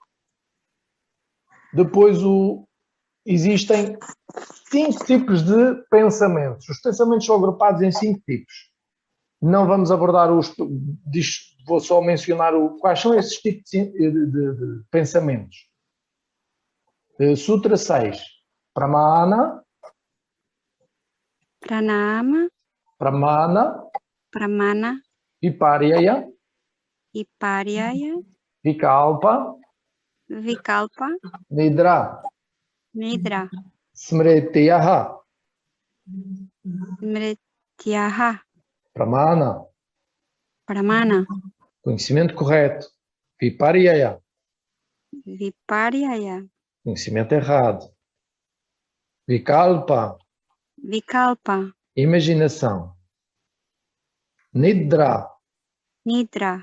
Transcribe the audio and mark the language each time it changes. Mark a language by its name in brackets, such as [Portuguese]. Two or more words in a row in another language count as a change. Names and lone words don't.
[Portuguese] Depois existem 5 tipos de pensamentos. Os pensamentos são agrupados em 5 tipos. Não vamos abordar vou só mencionar quais são esses tipos de pensamentos. Sutra 6. Pramana, Pranama, Pramana, Pramana, Viparyaya, Viparyaya, Vikalpa, Vikalpa, Nidra, Nidra, Smritiyaha, Smrityaha, Pramana, Pramana, conhecimento correto, Viparyaya, Viparyaya, conhecimento errado, Vikalpa, Vikalpa, imaginação, Nidra, Nidra,